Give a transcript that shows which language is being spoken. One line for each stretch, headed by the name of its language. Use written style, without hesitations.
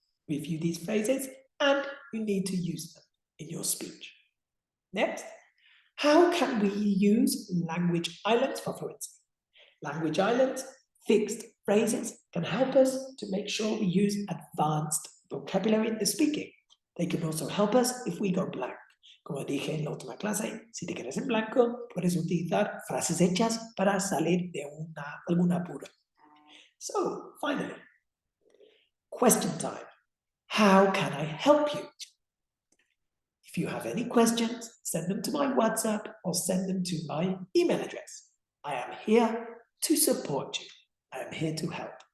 English: Review these phrases and you need to use them in your speech. Next, how can we use language islands for fluency? Language islands, fixed phrases, can help us to make sure we use advanced vocabulary in the speaking. They can also help us if we go blank.
Spanish: Como dije en la última clase, si te quedas en blanco, puedes utilizar frases hechas para salir de algún apuro.
English: So, finally, question time. How can I help you? If you have any questions, send them to my WhatsApp or send them to my email address. I am here to support you. I am here to help.